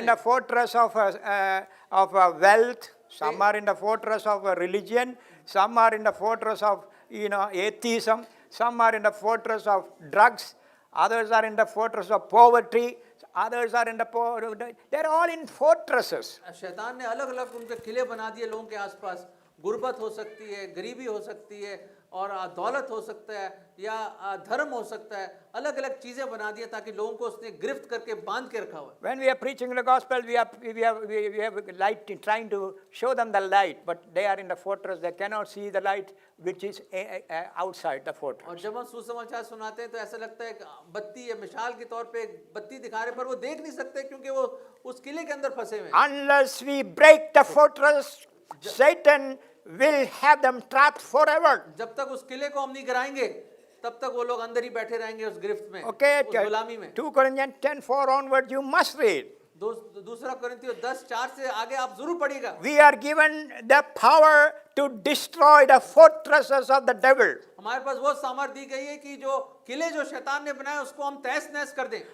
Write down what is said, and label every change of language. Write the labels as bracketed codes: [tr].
[en] in the fortress of wealth. Some are in the fortress of religion. Some are in the fortress of atheism. Some are in the fortress of drugs. Others are in the fortress of poverty. Others are in the they're all in fortresses. [hi] शैतान ने अलग अलग उनके किले बना दिए लोगों के आसपास। गुर्बत हो सकती है, गरीबी हो सकती है, और दौलत हो सकता है, या धर्म हो सकता है। अलग अलग चीजें बना दी ताकि लोगों को उसने गिरफ्त करके बांध के रखा हुआ है। [en] When we are preaching the gospel, we have light, trying to show them the light, but they are in the fortress. They cannot see the light which is outside the fortress. [hi] और जब हम सुसमाचार सुनाते हैं तो ऐसा लगता है कि बत्ती या मिसाल के तौर पे बत्ती दिखा रहे, पर वो देख नहीं सकते क्योंकि वो उस किले के अंदर फंसे हुए हैं। [en] Unless we break the fortress, Satan will have them trapped forever. [hi] जब तक उस किले को हम नहीं गिराएंगे तब तक वो लोग अंदर ही बैठे रहेंगे उस गिरफ्त में, [en] Okay, [hi] उस गुलामी में। [en] 2 Corinthians 10:4 onward you must read. [hi] दूसरा कोरिन्थियों 10:4 से आगे आप जरूर पढ़िएगा। [en] We are given the power to destroy the fortresses of the devil. [hi] हमारे पास वो सामर्थ्य दी गई है कि जो किले जो शैतान ने बनाए उसको हम तहस नहस कर दें।